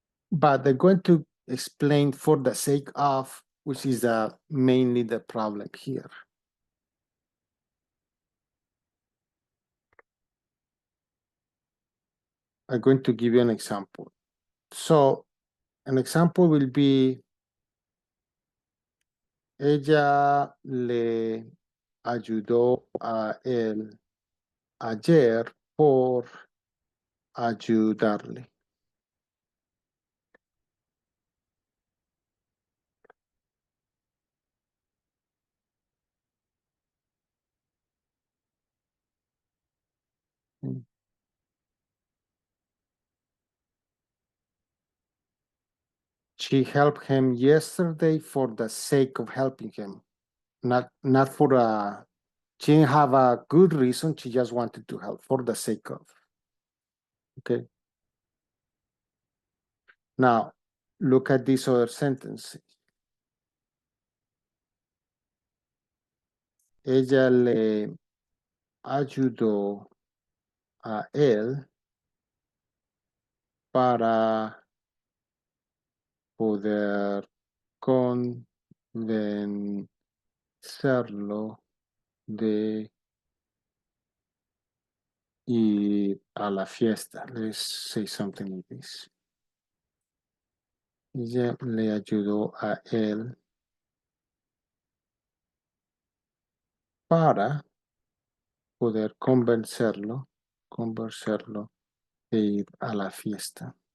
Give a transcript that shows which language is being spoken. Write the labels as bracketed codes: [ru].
[en] But they're going to explain for the sake of, which is mainly the problem here. I'm going to give you an example. So an example will be, [es] ella le ayudó a él ayer por ayudarle. [en] She helped him yesterday for the sake of helping him, not for a. She didn't have a good reason. She just wanted to help for the sake of. Okay. Now, look at this other sentence. [es] Ella le ayudó a él para poder convencerlo de ir a la fiesta. [en] Let's say something like this. [es] Ella le ayudó a él para poder convencerlo de ir a la fiesta.